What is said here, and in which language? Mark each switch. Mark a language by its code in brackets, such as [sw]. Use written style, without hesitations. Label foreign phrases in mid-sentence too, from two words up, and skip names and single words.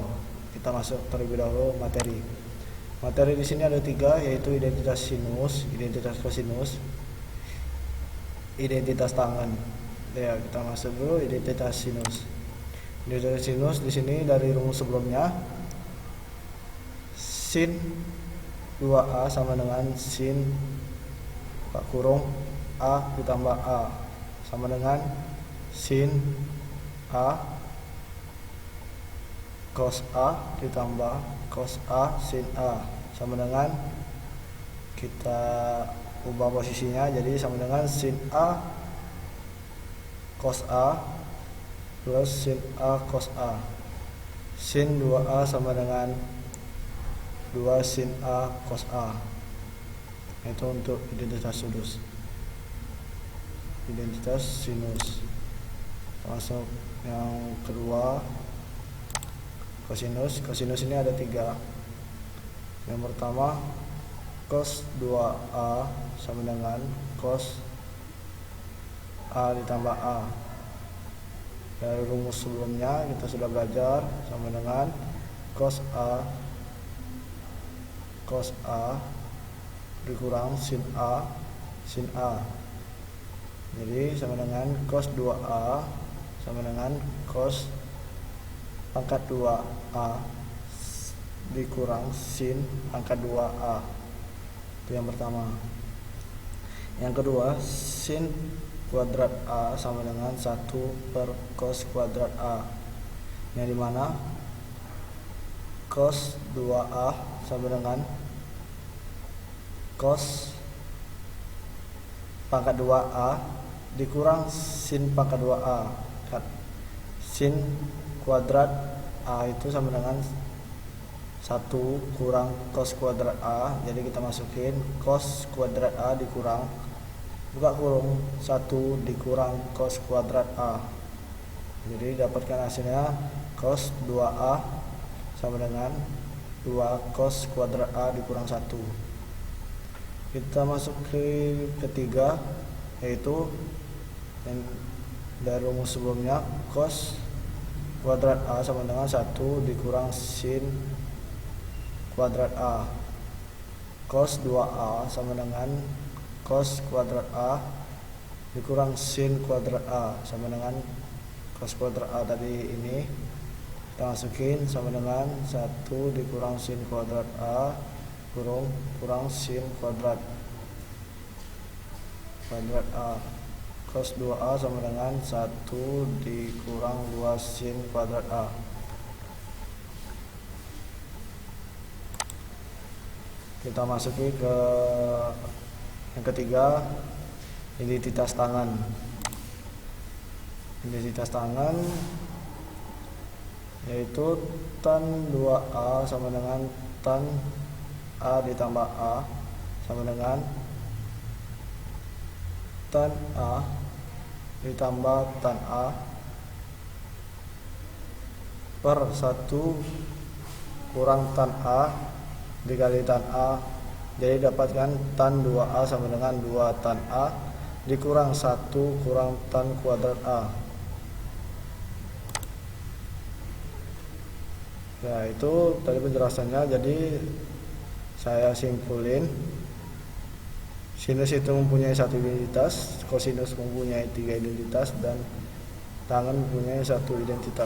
[id] Kita masuk terlebih dahulu materi. Materi di sini ada tiga, yaitu identitas sinus, identitas kosinus, identitas tangen. Ya, kita masuk dulu identitas sinus. Identitas sinus di sini dari rumus sebelumnya, sin 2a sama dengan sin kurung a ditambah a sama dengan sin a cos a ditambah cos a sin a sama dengan, kita ubah posisinya jadi sama dengan sin a cos a plus sin a cos a. Sin 2a sama dengan 2 sin a cos a. Itu untuk identitas sinus. Identitas sinus. Masuk yang kedua, kosinus. Kosinus ini ada tiga. Yang pertama, cos 2a sama dengan cos a ditambah a. Dari rumus sebelumnya kita sudah belajar sama dengan cos a dikurang sin a sin a. Jadi sama dengan cos 2a sama dengan cos pangkat 2a dikurang sin pangkat 2a. Itu yang pertama. Yang kedua, sin kuadrat a sama dengan 1 per cos kuadrat a, yang dimana cos 2a sama dengan cos pangkat 2a dikurang sin pangkat 2a. Sin kuadrat a itu sama dengan 1 kurang cos kuadrat a. Jadi kita masukin cos kuadrat a dikurang, buka kurung, 1 dikurang cos kuadrat a. Jadi dapatkan hasilnya cos 2a sama dengan 2 cos kuadrat a dikurang 1. Kita masuk ke ketiga, yaitu yang dari rumus sebelumnya, cos kuadrat a sama dengan 1 dikurang sin kuadrat a. Cos 2a sama dengan cos kuadrat a dikurang sin kuadrat a sama dengan cos kuadrat a tadi ini. Kita masukin sama dengan 1 dikurang sin kuadrat a kurang sin kuadrat a. Cos 2a sama dengan 1 dikurang 2 sin kuadrat a. Kita masuki ke yang ketiga, identitas tangen. Identitas tangen yaitu tan 2a sama dengan tan a ditambah a sama dengan tan a ditambah tan a per 1 kurang tan a dikali tan a. Jadi dapatkan tan 2a sama dengan 2 tan a dikurang 1 kurang tan kuadrat a. Ya, itu tadi penjelasannya. Jadi saya simpulin, sinus itu mempunyai 1 identitas, kosinus mempunyai 3 identitas, dan tangen mempunyai 1 identitas.